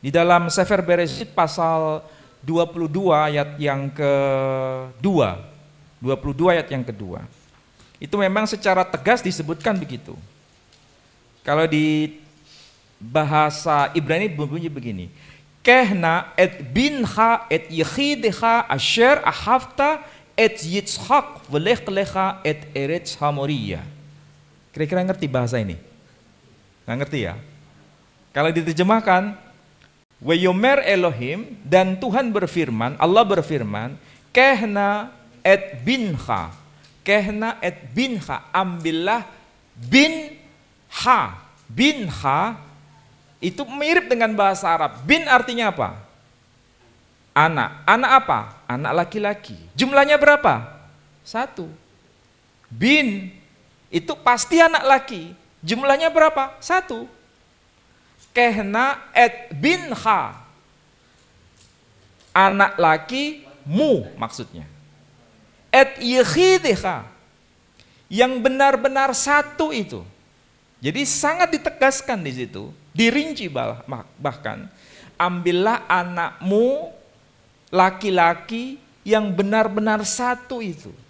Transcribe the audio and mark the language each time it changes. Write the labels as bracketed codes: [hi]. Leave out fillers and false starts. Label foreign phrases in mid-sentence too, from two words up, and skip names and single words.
[id] Di dalam Sefer Bereshit pasal 22 ayat yang kedua. 22 ayat yang kedua. Itu memang secara tegas disebutkan begitu. Kalau di bahasa Ibrani bunyi begini. [he] קח נא את בנך את יחידך אשר אהבת את יצחק ולך לך את ארץ המוריה. [id] Kira-kira ngerti bahasa ini? Nggak ngerti ya? Kalau diterjemahkan, [he] ויאמר אלהים, [id] dan Tuhan berfirman, Allah berfirman, [he] קח נא את בנך, קח נא את בנך, [id] ambillah binha. Binha itu mirip dengan bahasa Arab. Bin artinya apa? Anak. Anak apa? Anak laki-laki. Jumlahnya berapa? 1. Bin itu pasti anak laki. Jumlahnya berapa? 1. [he] קח נא את בנך. [id] Anak laki mu maksudnya. [he] את יחידך. [id] Yang benar-benar 1 itu. Jadi sangat ditegaskan di situ, dirinci bahkan, ambillah anakmu laki-laki yang benar-benar 1 itu.